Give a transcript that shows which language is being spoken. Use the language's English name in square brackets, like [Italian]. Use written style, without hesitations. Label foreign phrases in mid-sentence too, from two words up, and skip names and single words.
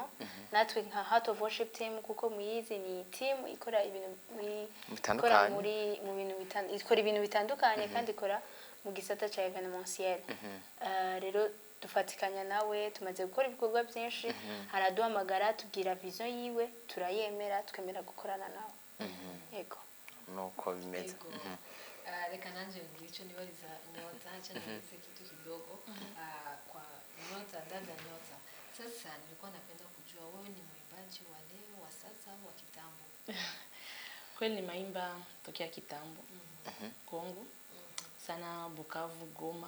[Rundi] Natwe nka Heart of Worship team kuko muyizi ni team ikora ibintu ikora ibintu bitandukanye kandi ikora mu gisata cha evenementiel. Rero dufatikanya nawe tumaze gukora ibikorwa byinshi, haraduhamagara tubwira vision yiwe, turayemera twemera gukorana nawe. Yego. Nuko bimeze. Reka nanje [Swahili] ngicho nibaliza Nyota acha niweze kitu kidogo kwa Nyota, dada Nyota. Sasa nilikuwa napenda kujua wewe ni mwimbaji wa leo, wa sasa au wa kitambo? Kweli ni maimba tokea kitambo. Kongo. Sana Bukavu, Goma.